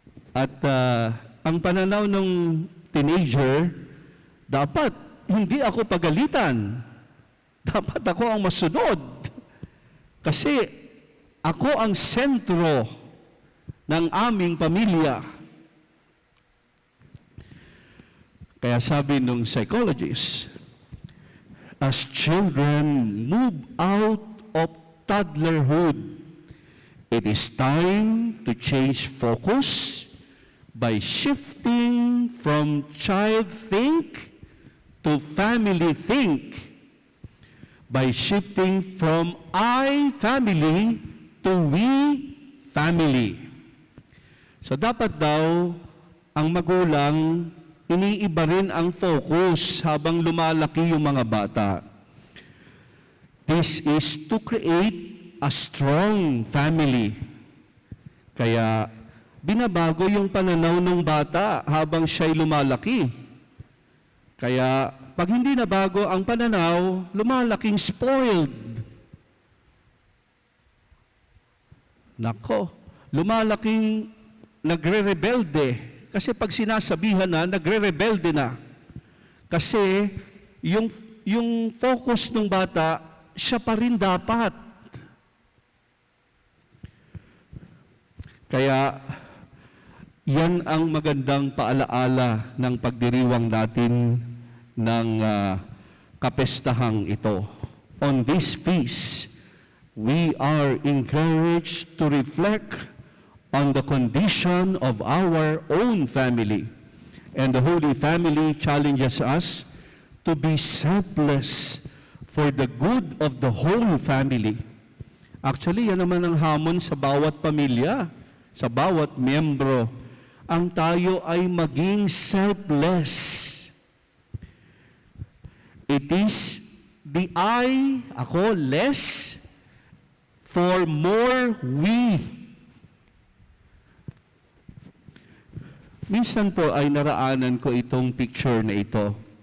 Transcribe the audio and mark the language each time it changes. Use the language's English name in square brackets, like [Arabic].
[Filipino] At ang pananaw ng teenager, dapat hindi ako pagalitan. Dapat ako ang masunod. Kasi ako ang sentro ng aming pamilya. Kaya sabi nung [English] psychologist, as children move out of toddlerhood, it is time to change focus by shifting from child think to family think, by shifting from I family to we family. [Filipino] So dapat daw ang magulang iniiba rin ang focus habang lumalaki yung mga bata. [English] This is to create a strong family. [Filipino] Kaya binabago yung pananaw ng bata habang siya'y lumalaki. Kaya pag hindi na bago ang pananaw, lumalaking spoiled. Nako, lumalaking nagre-rebelde. Kasi pag sinasabihan na, nagre-rebelde na. Kasi yung focus ng bata, siya pa rin dapat. Kaya, yan ang magandang paalaala ng pagdiriwang natin ng kapestahang ito. [English] On this feast, we are encouraged to reflect on the condition of our own family And the Holy Family challenges us to be selfless for the good of the whole family. [Filipino] Actually, yan naman ang hamon sa bawat pamilya, sa bawat miyembro. Ang tayo ay maging selfless. [English] It is the I, ako, less, for more we. [Filipino] Minsan po ay naraanan ko itong picture na ito.